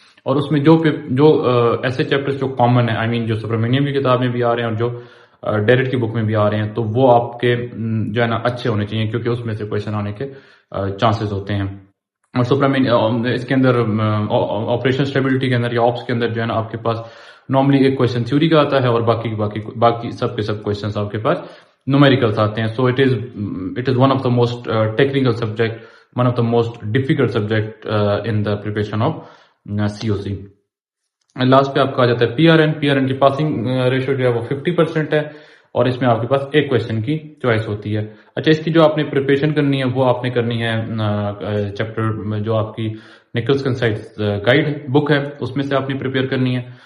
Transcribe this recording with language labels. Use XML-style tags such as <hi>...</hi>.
<ur>اور اس میں جو ایسے چیپٹر جو کامن ہے, آئی مین جو سپرامینیم کی کتاب میں بھی آ رہے ہیں اور جو ڈیریٹ کی بک میں بھی آ رہے ہیں, تو وہ آپ کے جو ہے نا اچھے ہونے چاہیے, کیونکہ اس میں سے کویشچن آنے کے چانسز ہوتے ہیں. اور اس کے اندر آپریشن اسٹیبلٹی کے اندر یا آپس کے اندر جو ہے نا آپ کے پاس نارملی ایک کویشچن تھیوری کا آتا ہے اور باقی سب کے سب کویشچنس آپ کے پاس نومیریکلس آتے ہیں.</ur> <en>So it is one of the most technical subject, one of the most difficult subject in the preparation of COC.</en> <ur>Last پہ آپ کا آ جاتا ہے PRN کی پاسنگ ریشو جو ہے وہ 50% ہے, اور اس میں آپ کے پاس ایک کویشچن کی چوائس ہوتی ہے. اچھا, اس کی جو آپ نے پریپریشن کرنی ہے وہ آپ نے کرنی ہے چیپٹر جو آپ کی نکلس کنسائٹس گائیڈ بک ہے اس میں سے آپ نے پریپیئر کرنی ہے.</ur>